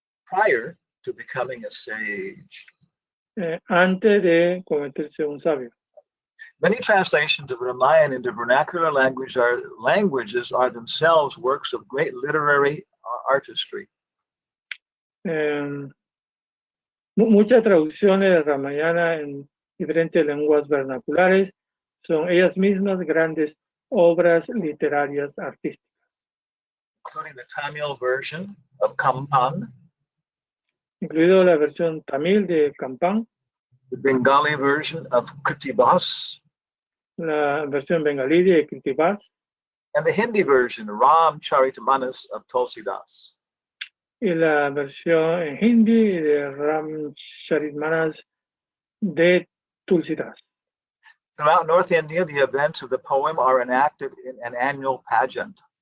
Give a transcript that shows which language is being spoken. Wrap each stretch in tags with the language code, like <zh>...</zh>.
<en>prior to becoming a sage.</en> <es>Antes de convertirse en un sabio.</es> <en>Many translations of Ramayana into vernacular languages are themselves works of great literary artistry.</en> <es>Muchas traducciones de Ramayana en diferentes lenguas vernaculares son ellas mismas grandes obras literarias artísticas.</es> <en>Including the Tamil version of Kampan,</en> <es>incluido la versión tamil de Kampan,</es> <en>the Bengali version of Kritibas,</en> <es>la versión bengalí de Kritibas,</es> <en>and the Hindi version, Ram Charitamanas of Tulsidas.</en> <es>Y la versión en hindi de Ram Charitamanas de Tulsidas.</es> <en>Throughout North India, the events of the poem are enacted in an annual pageant.</en>